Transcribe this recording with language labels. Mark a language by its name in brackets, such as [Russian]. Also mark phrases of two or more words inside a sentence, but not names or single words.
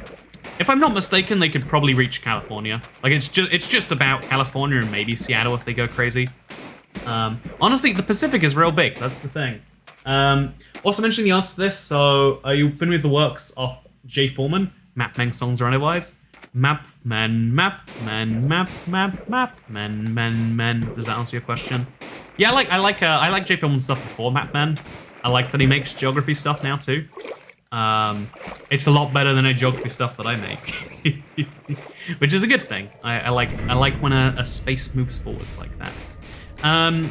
[English] If I'm not mistaken, they could probably reach California. Like it's just about California and maybe Seattle if they go crazy. Honestly, the Pacific is real big. That's the thing. Also mentioning the answer to this, so are you familiar with the works of Jay Foreman, map songs or otherwise? Map Men map, men map, map, map, men, men, men. Does that answer your question? Yeah, I like J Film and stuff before Map Men. I like that he makes geography stuff now too. It's a lot better than a geography stuff that I make, which is a good thing. I like when a space moves forwards like that.